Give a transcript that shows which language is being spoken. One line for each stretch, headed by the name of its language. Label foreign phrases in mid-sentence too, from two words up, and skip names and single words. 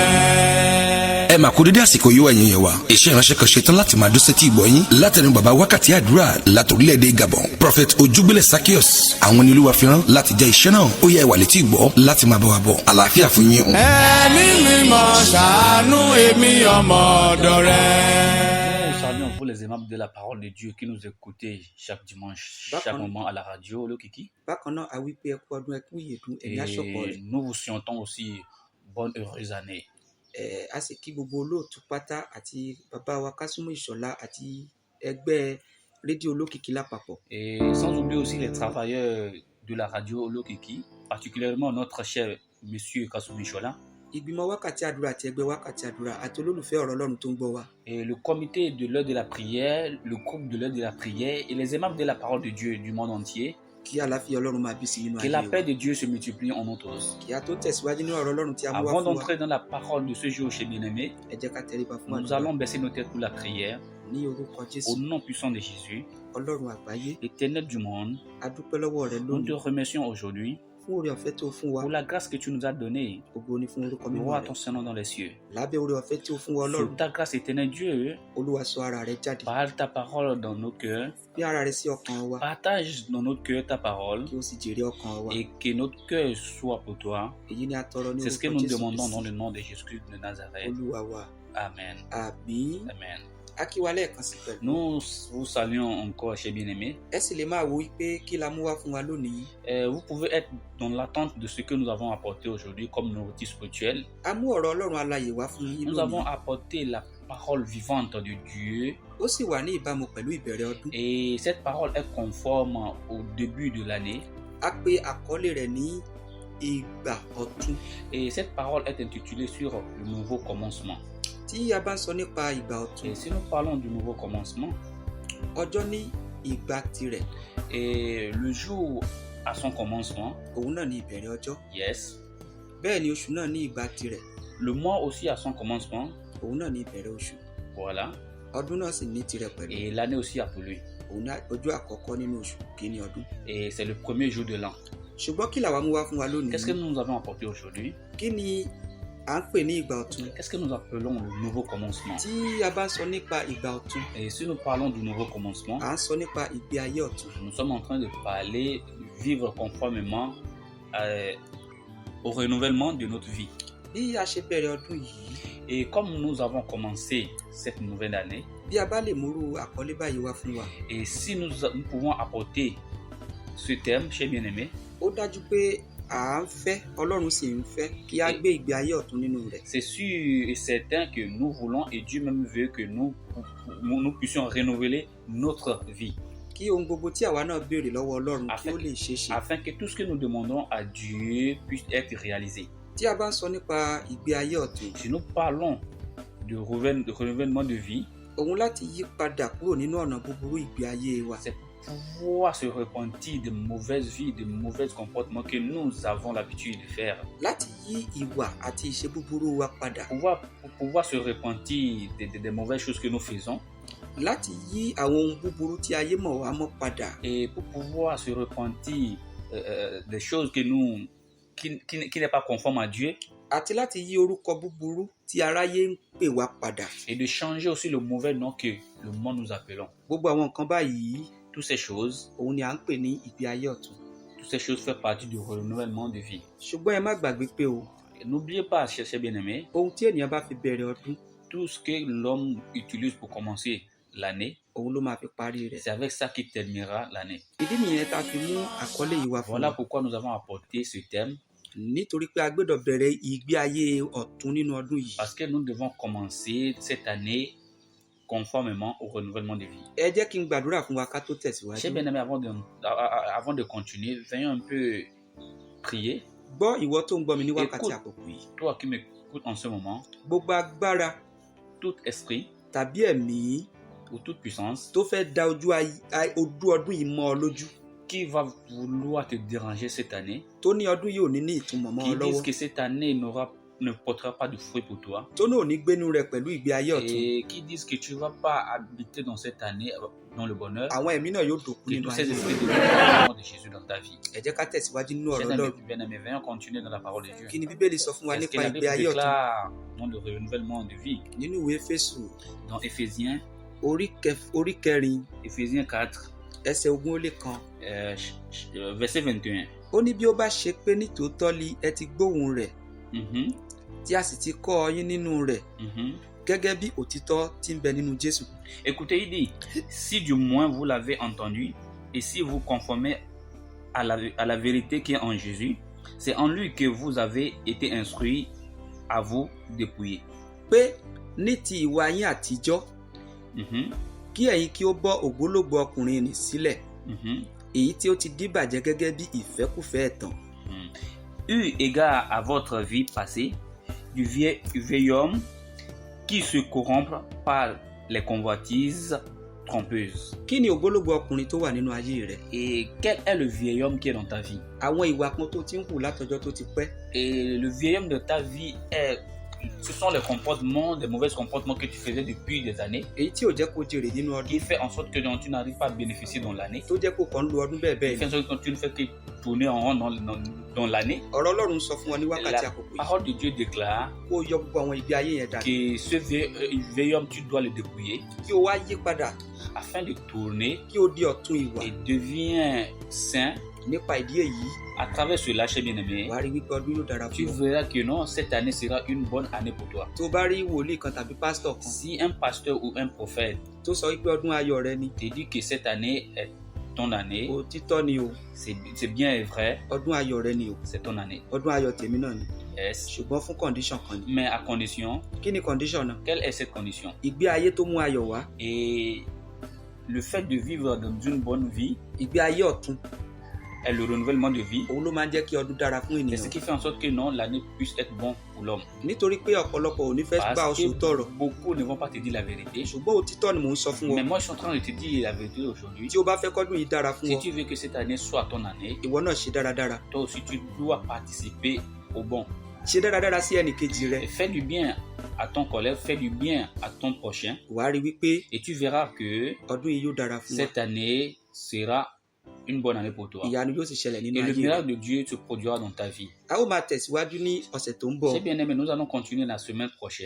Yoruba: Ẹ máa kú dédé àsìkò yìí wá ẹ̀yin yẹn wa. Iṣẹ́ ìránṣẹ́ kan ṣetán láti máa dún sétí ìgbọ́ yín látẹnu bàbá wákàtí àdúrà látòrílẹ̀-èdè Gabon. Prophet Ojúgbélé Zaccheaus àwọn ni Olúwa fi rán láti jẹ́ iṣẹ́ náà. Ó yẹ ìwà létí ìgbọ́ láti máa bá wa bọ̀. Àlàáfíà fún yín o. Ẹ̀mí mímọ́ ṣàánú èmi ọmọ ọ̀dọ̀ rẹ.
French: Nous saluons vous les aimables de la parole de Dieu qui nous écoutez chaque dimanche, chaque moment à la radio, le Kiki. Et nous vous souhaitons aussi bonne heureuse année.
Yoruba: A sì kí gbogbo olóòtú pátá àti bàbá wa Kásùmù Ìṣọ̀lá àti ẹgbẹ́ rédíò Olókìkí lápapọ̀.
French: Et sans oublier aussi les travailleurs de la radio Olokiki, particulièrement notre cher monsieur Kásùmù Ìṣọ̀lá.
Yoruba: Ìgbìmọ̀ wákàtí àdúrà àti ẹgbẹ́ wákàtí àdúrà àti olólùfẹ́ ọ̀rọ̀ Ọlọ́run tó ń gbọ́ wa.
French: Et le comité de l'heure de la prière, le groupe de l'heure de la prière et les aimables de la parole de Dieu du monde entier.
Yoruba: Kí àlàáfíà Ọlọ́run máa bí sí nínú
French: Que
Yoruba: ayé
French: la
Yoruba: wa.
French: paix de Dieu se multiplie en nous tous.
Yoruba: Kí a tó tẹ̀síwájú nínú ọ̀rọ̀ Ọlọ́run tí a mú wá
French: Avant
Yoruba: fún wa.
French: d'entrer dans la parole de ce jour chez bien-aimé,
Yoruba: Ẹ jẹ́ ká tẹríba fún
French: nous allons baisser nos têtes pour la prière.
Yoruba: ní orúkọ Jésù.
French: Au nom puissant de Jésus,
Yoruba: Ọlọ́run àgbáyé,
French: l'Éternel du monde,
Yoruba: a dúpẹ́ lọ́wọ́ rẹ
French: nous te
Yoruba: lónìí
French: remercions aujourd'hui
Yoruba: fún oore ọ̀fẹ́ tó fún wa.
French: pour la grâce que tu nous as donnée.
Yoruba: Ògo ni fún orúkọ mímọ́
French: Gloire à
Yoruba: rẹ.
French: ton Saint-Nom dans les cieux.
Yoruba: Lábẹ́ oore ọ̀fẹ́ tí ó fún wa
French: Sous
Yoruba: Ọlọ́run,
French: ta grâce, éternel Dieu,
Yoruba: Olúwa sọ ara rẹ jáde.
French: parle ta parole dans nos cœurs.
Yoruba: Fi ara rẹ sí ọkàn wa
French: Partage dans notre cœur ta parole
Yoruba: kí ó sì jèrè ọkàn wa.
French: et que notre cœur soit pour toi.
Yoruba: Èyí ni a tọrọ ní
French: C'est ce que
Yoruba: orúkọ
French: nous
Yoruba: Jésù
French: demandons dans
Yoruba: Kristi.
French: le nom de Jésus de Nazareth.
Yoruba: Olúwa wa.
French: Amen.
Yoruba: Àmín.
French: Amen.
Yoruba: A kí wa lẹ́ẹ̀kan sí pẹ̀lú.
French: Nous vous saluons encore, chers bien-aimés.
Yoruba: Ẹ sì lè máa wo wípé kí la mú wá fún wa lónìí.
French: Vous pouvez être dans l'attente de ce que nous avons apporté aujourd'hui comme nourriture spirituelle.
Yoruba: A mú ọ̀rọ̀ Ọlọ́run alààyè wá fún yín
French: Nous avons
Yoruba: lónìí.
French: apporté la parole vivante de Dieu
Yoruba: Ó sì wà ní ìbámu pẹ̀lú ìbẹ̀rẹ̀ ọdún.
French: et cette parole est conforme au début de l'année.
Yoruba: A pe àkọlé rẹ̀ ní ìgbà ọ̀tun.
French: Et cette parole est intitulée sur le nouveau commencement.
Yoruba: Tí a bá ń sọ nípa ìgbà ọ̀tun,
French: Et si nous parlons du nouveau commencement,
Yoruba: ọjọ́ ní ìgbà tirẹ̀,
French: et le jour à son commencement,
Yoruba: òun náà ní ìbẹ̀rẹ̀ ọjọ́.
French: yes,
Yoruba: Bẹ́ẹ̀ ni oṣù náà ní ìgbà tirẹ̀,
French: le mois aussi à son commencement,
Yoruba: òun náà ní ìbẹ̀rẹ̀ oṣù.
French: voilà,
Yoruba: Ọdún náà sì ní tirẹ̀ pẹ̀lú.
French: et l'année aussi a pour lui.
Yoruba: Òun náà ọjọ́ àkọ́kọ́ nínú oṣù kìíní ọdún.
French: Et c'est le premier jour de l'an.
Yoruba: Ṣùgbọ́n kí làwa mú wá fún wa lónìí?
French: Qu'est-ce que nous avons apporté aujourd'hui?
Yoruba: Kí ni à ń pè ní ìgbà ọ̀tun?
French: Qu'est-ce que nous appelons le nouveau commencement?
Yoruba: Tí a bá ń sọ nípa ìgbà ọ̀tun,
French: Et si nous parlons du nouveau commencement,
Yoruba: à ń sọ nípa ìgbé ayé ọ̀tun.
French: nous sommes en train de parler, vivre conformément au renouvellement de notre vie.
Yoruba: Bí a ṣe bẹ̀rẹ̀ ọdún yìí,
French: Et comme nous avons commencé cette nouvelle année,
Yoruba: bí a bá lè múrú àkọlé báyìí wá fún wa,
French: et si nous pouvons apporter ce thème, chers bien-aimés,
Yoruba: ó dájú pé à ń fẹ́, Ọlọ́run sì ń fẹ́ kí a gbé ìgbé ayé ọ̀tun nínú rẹ̀.
French: c'est sûr et certain que nous voulons et Dieu même veut que nous puissions renouveler notre vie,
Yoruba: Kí ohun gbogbo tí àwa náà béèrè lọ́wọ́ Ọlọ́run kí ó lè ṣeé ṣe.
French: afin que tout ce que nous demandons à Dieu puisse être réalisé.
Yoruba: Tí a bá ń sọ nípa ìgbé ayé ọ̀tun,
French: Si nous parlons de renouvellement de vie,
Yoruba: òun láti yí padà kúrò nínú ọ̀nà búburú ìgbé ayé wa.
French: c'est pouvoir se repentir de mauvaises vies, de mauvais comportements que nous avons l'habitude de faire.
Yoruba: Láti yí ìwà àti ìṣe búburú wa padà.
French: Pour pouvoir se repentir des mauvaises choses que nous faisons
Yoruba: Láti yí àwọn ohun búburú tí ayé mọ̀ wá mọ́ padà.
French: et pour pouvoir se repentir des choses qui n'est pas conforme à Dieu
Yoruba: Àti láti yí orúkọ búburú tí aráyé ń pè wá padà.
French: et de changer aussi le mauvais nom que le monde nous appelons.
Yoruba: Gbogbo àwọn nǹkan báyìí,
French: Toutes ces choses,
Yoruba: òun ni à ń pè ní ìgbé ayé ọ̀tun.
French: toutes ces choses font partie du renouvellement de vie.
Yoruba: Ṣùgbọ́n ẹ má gbàgbé pé o,
French: Et n'oubliez pas, chers bien-aimés,
Yoruba: ohun tí ènìyàn bá fi bẹ̀rẹ̀ ọdún,
French: tout ce que l'homme utilise pour commencer l'année,
Yoruba: òun ló máa fi parí rẹ̀.
French: c'est avec ça qu'il terminera l'année.
Yoruba: Ìdí nìyẹn tá a fi mú àkọlé yìí wá fún
French: Voilà
Yoruba: wa.
French: pourquoi nous avons apporté ce thème,
Yoruba: Nítorí pé a gbọ́dọ̀ bẹ̀rẹ̀ ìgbé ayé ọ̀tun nínú ọdún yìí.
French: parce que nous devons commencer cette année conformément au renouvellement de vie.
Yoruba: Ẹ jẹ́ kí n gbàdúrà fún wa ká tó tẹ̀síwájú.
French: Chers bien-aimés, avant de continuer, venons un peu prier.
Yoruba: Gbọ́ ìwọ tó ń gbọ́ mi ní wákàtí
French: Écoute.
Yoruba: àkókò yìí.
French: Toi qui m'écoutes en ce moment,
Yoruba: Gbogbo agbára
French: tout esprit
Yoruba: tàbí ẹ̀mí
French: ou toute puissance
Yoruba: tó fẹ́ da ojú ọdún yìí mọ́ ọ lójú,
French: qui va vouloir te déranger cette année,
Yoruba: tó ní ọdún yìí ò ní ìtumọ̀ mọ́ ọ
French: qui disent
Yoruba: lọ́wọ́,
French: que cette année n'aura ne portera pas de fruits pour toi.
Yoruba: tó náà ò ní gbénú rẹ̀ pẹ̀lú ìgbé ayé ọ̀tun.
French: Et qui disent que tu ne vas pas habiter dans cette année dans le bonheur.
Yoruba: àwọn ẹ̀mí náà yóò dòkú
French: Que
Yoruba: nínú
French: tous
Yoruba: ayé
French: ces
Yoruba: rẹ̀.
French: esprits de de Jésus dans ta vie.
Yoruba: ẹ jẹ́ ká tẹ̀síwájú nínú ọ̀rọ̀
French: Bien-aimés,
Yoruba: Ọlọ́run.
French: bien-aimés, venons continuer dans la parole de Dieu.
Yoruba: kí ni bíbélì sọ fún wa
French: Est-ce que
Yoruba: nípa
French: la
Yoruba: ìgbé
French: Bible
Yoruba: ayé ọ̀tun?
French: déclare non de renouvellement de vie?
Yoruba: nínú ìwé Éfésù
French: Dans Éphésiens,
Yoruba: orí 4
French: Éphésiens 4,
Yoruba: ẹsẹ̀ 20
French: verset 21.
Yoruba: ó ní bí ó bá ṣe pé nítòótọ́ li ẹ ti gbóhùn rẹ̀ Mhm, tí a sì ti kọ́ yín nínú rẹ̀ mhm. gẹ́gẹ́ bí òtítọ́ tí ń bẹ nínú Jésù.
French: Écoutez, il dit, si du moins vous l'avez entendu, et si vous conformez à la vérité qui est en Jésus, c'est en lui que vous avez été instruits à vous dépouiller.
Yoruba: pé ní ti ìwà yín àtijọ́ Mhm, kí ẹ̀yin kí ó bọ́ ògbólógbòó ọkùnrin nì sílẹ̀ mhm, èyí tí ó ti díbàjẹ́ gẹ́gẹ́ bí ìfẹ́kúfẹ̀ẹ́ ẹ̀tàn mhm.
French: Eu égard à votre vie passée, du vieil homme qui se corrompt par les convoitises trompeuses.
Yoruba: kí ni ògbólógbòó ọkùnrin tó wà nínú ayé rẹ̀?
French: Et quel est le vieil homme qui est dans ta vie?
Yoruba: àwọn ìwà kan tó ti ń hù látọjọ́ tó ti pẹ́
French: Et le vieil homme de ta vie ce sont les comportements, les mauvais comportements que tu faisais depuis des années,
Yoruba: èyí tí ò jẹ́ kó jèrè nínú ọdún
French: qui fait en sorte que tu n'arrives pas à bénéficier dans l'année,
Yoruba: tó jẹ́ kó kàn ń lo ọdún bẹ́ẹ̀
French: qui
Yoruba: bẹ́ẹ̀
French: fait en
Yoruba: ni.
French: sorte que tu ne fais que tourner en rond dans l'année.
Yoruba: ọ̀rọ̀ Ọlọ́run sọ fún wọn ní wákàtí
French: La
Yoruba: àkókò yìí
French: parole de Dieu déclare
Yoruba: kó o yọ gbogbo àwọn ìgbé ayé yẹn dànù
French: que ce vieil homme, tu dois le dépouiller
Yoruba: kí o wá yí padà
French: afin de tourner
Yoruba: kí o di ọ̀tun ìwà.
French: et deviens saint.
Yoruba: nípa ìdí èyí
French: À travers cela, cher bien-aimé,
Yoruba: wàá rí wípé ọdún yóò dára
French: tu
Yoruba: fún ọ.
French: verras que non, cette année sera une bonne année pour toi.
Yoruba: tó o bá rí wòlíì kan tàbí pásítọ̀ kan
French: Si un pasteur ou un prophète
Yoruba: tó sọ wípé ọdún ayọ̀ rẹ ni
French: te dit que cette année est ton année,
Yoruba: òtítọ́ ni o
French: c'est bien et vrai,
Yoruba: ọdún ayọ̀ rẹ ni o
French: c'est ton année.
Yoruba: ọdún ayọ̀ tèmi náà ni
French: Yes.
Yoruba: ṣùgbọ́n fún condition kan ni.
French: Mais à condition,
Yoruba: kí ni condition náà?
French: quelle est cette condition?
Yoruba: ìgbé ayé tó mú ayọ̀ wá
French: Et le fait de vivre dans une bonne vie
Yoruba: ìgbé ayé ọ̀tun
French: et le renouvellement de vie,
Yoruba: òun ló máa ń jẹ́ kí ọdún dára fún
French: c'est ce
Yoruba: ènìyàn.
French: qui fait en sorte que non, l'année puisse être bon pour l'homme.
Yoruba: nítorí pé ọ̀pọ̀lọpọ̀ ò ní fẹ́ bá ọ
French: Parce
Yoruba: sòótọ́ ọ̀rọ̀
French: que beaucoup ne vont pas te dire la vérité.
Yoruba: ṣùgbọ́n òtítọ́ ni mò ń sọ fún ọ.
French: Mais moi, je suis en train de te dire la vérité aujourd'hui.
Yoruba: tí o bá fẹ́ kọ́dún yìí dára fún
French: Si
Yoruba: ọ
French: tu veux que cette année soit ton année,
Yoruba: ìwọ náà ṣe dáradára
French: toi aussi, tu dois participer au bon.
Yoruba: ṣe dáradára sí ẹnì kejì rẹ
French: Et fais du bien à ton collègue, fais du bien à ton prochain.
Yoruba: wàá rí wípé
French: Et tu verras que
Yoruba: ọdún yìí yóò dára fún wa
French: cette année sera une bonne année pour toi.
Yoruba: ìyanu yóò sì ṣẹlẹ̀ nínú
French: Et le
Yoruba: ayé rẹ.
French: miracle de Dieu se produira dans ta vie.
Yoruba: a ó máa tẹ̀síwájú ní ọ̀sẹ̀ tó ń bọ̀
French: C'est bien aimé, nous allons continuer la semaine prochaine.